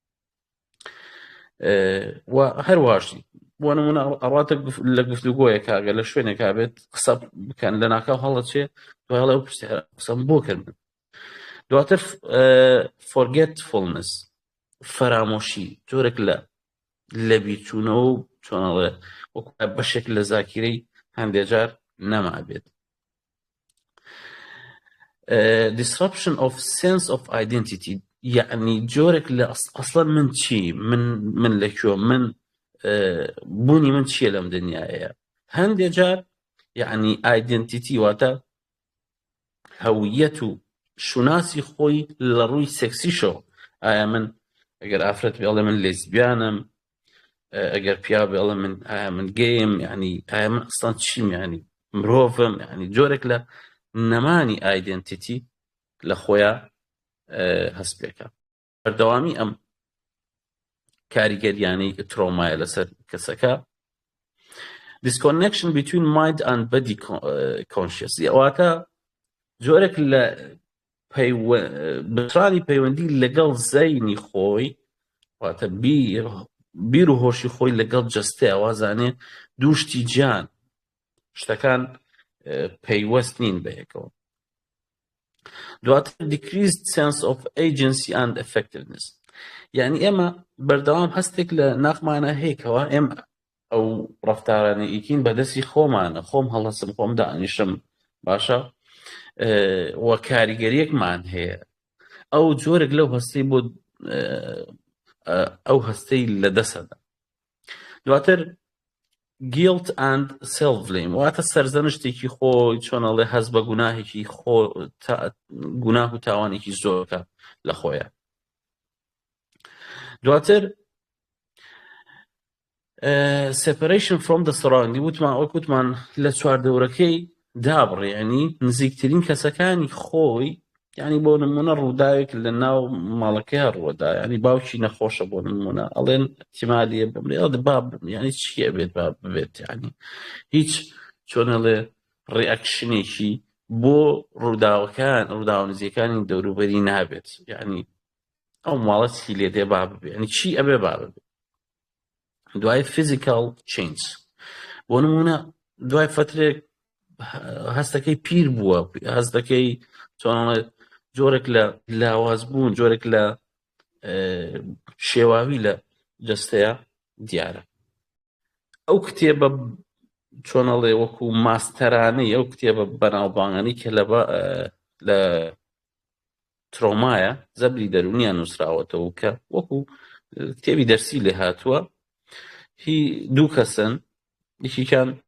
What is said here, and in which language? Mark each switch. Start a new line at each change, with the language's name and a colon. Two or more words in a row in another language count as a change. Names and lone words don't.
Central Kurdish: و هەرواشی بۆ نمونە ئەڕاتە لە گفتوگۆیە کاگە لە شوێنێکا بێت قسە بکەن لە ناکاو هەڵەچێ، دوای ئەو پرسیارە قسەم بۆ کرد من. دواتر forgetfulness، فەرامۆشی، جۆرێک لە بیرچوونەوە و چۆنەڵێ وەکو بەشێک لە زاکیرەی هەندێک جار نەما بێت.
English: disruption of sense of identity،
Central Kurdish: یعنی جۆرێک لە ئەسڵەن من چی، من لەکوێ، من بوونی من چییە لەم دنیاەیە. هەندێک جار یعنی ئایدنتیتی واتە هەویەت و شوناسی خۆی لە ڕووی سێکسیشەوە، ئایا من ئەگەر ئافرەت بێڵێ من لێزبیانم، ئەگەر پیا بێڵێ من ئایا من گەیم، یعنی ئایا من ئەسڵان چیم، یعنی مرۆڤم، یعنی جۆرێک لە نەمانی ئایدنتیتی لە خۆیان هەست پێکە. بەردەوامی ئەم کاریگەریانەی ترۆمایە لەسەر کەسەکە.
English: disconnection between mind and body conscious،
Central Kurdish: واتە جۆرێک لە بەشانی پەیوەندی لەگەڵ زەینی خۆی، واتە بیر و هۆشی خۆی لەگەڵ جەستەیە، وازانێ دووشتی گیان شتەکان پەیوەست نین بەیەکەوە.
English: دواتر decreased sense of agency and effectiveness،
Central Kurdish: یعنی ئێمە بەردەوام هەستێک لە ناخمانە هەیەکەوە ئێمە ئەو ڕەفتارانە ئیکین بەدەستی خۆمانە، خۆم هەڵەسم، خۆم دانیشم، باشە، وە کاریگەریەکمان هەیە، ئەو جۆرێک لەو هەستەی بۆ ئەو هەستەی لە دەسەدا.
English: دواتر guilt and self blame،
Central Kurdish: واتە سەرزەنشتێکی خۆی، چۆنەڵێ هەست بە گوناهێکی گوناه و تاوانێکی زۆرکە لە خۆیە.
English: دواتر separation from the surrounding،
Central Kurdish: وتمان لە چواردەورەکەی دابڕێ، ینی نزیکترین کەسەکانی خۆی، ینی بۆ نمونە ڕووداوێک لە ناو ماڵەکەی ڕووەدا، ینی باوکی نەخۆشە بۆ نمونە، ئەڵێن احتیمالیە بمرێ، باب ینی چیە بێت با ببێت، ینی هیچ چۆنەڵێ ڕیئەکشنێکی بۆ ڕووداو نزیەکانی دەوروبەری نابێت، ینی ئەو ماڵە چی لێ دێ با ببێ، ینی چی ئەبێ با ببێ.
English: دوای physical change،
Central Kurdish: بۆ نمونە دوای فترێک هەستەکەی پیر بووە، هەستەکەی چۆنڵێ جۆرێک لە لاوازبوون، جۆرێک لە شێواوی لە جەستەیە دیارە. ئەو کتێبە چۆنەڵێ وەکو ماستەرانەی، ئەو کتێبە بەناوبانگانی کە لە ترۆمایە زەبری دەرونیان نووسراوەتەوە کە وەکو کتێبی دەرسی لێ هاتووە هی دوو کەسن یەکیان